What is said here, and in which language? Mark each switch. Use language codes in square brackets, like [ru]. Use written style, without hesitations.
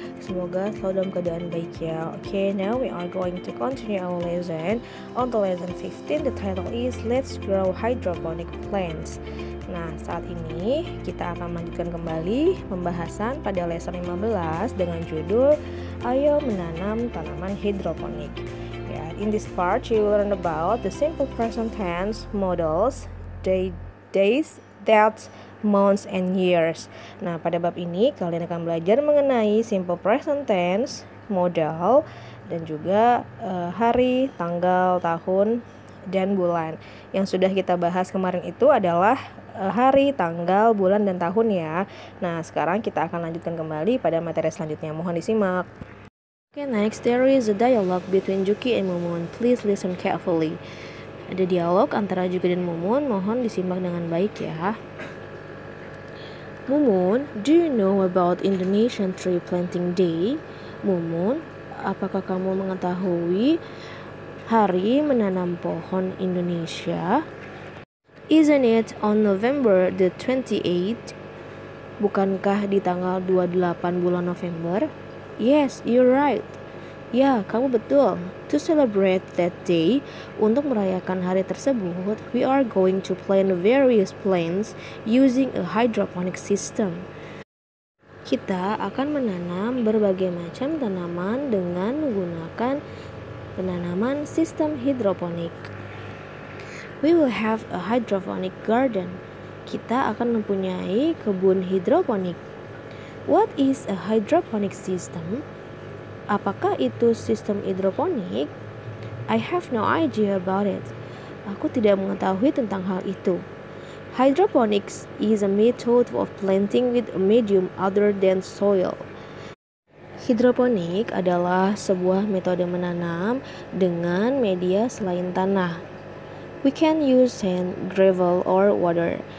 [id] Semoga selalu dalam keadaan baik ya. [en] Okay, now we are going to continue our lesson. On the lesson 15, the title is Let's Grow Hydroponic Plants. [id] Nah, saat ini kita akan melanjutkan kembali pembahasan pada lesson 15 dengan judul Ayo Menanam Tanaman Hidroponik. [en] In this part, you will learn about the simple present tense models, days, dates, months, and years. [id] Nah, pada bab ini kalian akan belajar mengenai simple present tense, modal, dan juga hari, tanggal, tahun, dan bulan. Yang sudah kita bahas kemarin itu adalah hari, tanggal, bulan, dan tahun ya. Nah, sekarang kita akan lanjutkan kembali pada materi selanjutnya. Mohon disimak. [en] Okay, next there is a dialogue between Juki and Mumun. Please listen carefully. [id] Ada dialog antara Juki dan Mumun, mohon disimak dengan baik ya. [en] Mumun, do you know about Indonesian Tree Planting Day? [id] Mumun, apakah kamu mengetahui hari menanam pohon Indonesia? [en] Isn't it on November the 28th? [id] Bukankah di tanggal 28 bulan November? [en] Yes, you're right. [id] Ya, kamu betul. [en] To celebrate that day, [id] untuk merayakan hari tersebut, [en] we are going to plant various plants using a hydroponic system. [id] Kita akan menanam berbagai macam tanaman dengan menggunakan penanaman sistem hidroponik. [en] We will have a hydroponic garden. [id] Kita akan mempunyai kebun hidroponik. [en] What is a hydroponic system? [id] Apakah itu sistem hidroponik? [en] I have no idea about it. [id] Aku tidak mengetahui tentang hal itu. [en] Hydroponics is a method of planting with a medium other than soil. [id] Hidroponik adalah sebuah metode menanam dengan media selain tanah. [en] We can use sand, gravel, or water.